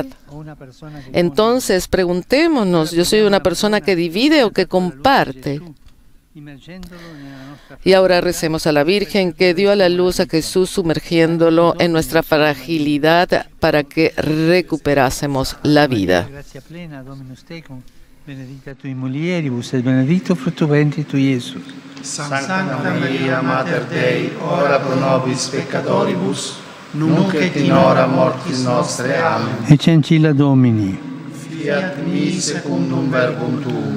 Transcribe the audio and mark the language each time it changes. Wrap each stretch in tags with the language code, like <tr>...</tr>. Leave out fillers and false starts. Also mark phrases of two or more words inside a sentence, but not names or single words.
<es>Entonces, preguntémonos, ¿yo soy una persona que divide o que comparte? Y ahora recemos a la Virgen que dio a la luz a Jesús sumergiéndolo en nuestra fragilidad para que recuperásemos la vida.</es> <la>Benedicta tui mulieribus et benedictus fructus ventris tui, Iesus. Sancta Maria, Mater Dei, ora pro nobis peccatoribus, nunc et in hora mortis nostre. Amen. Ecce ancilla Domini. Fiat mi secundum verbum tuum.</la>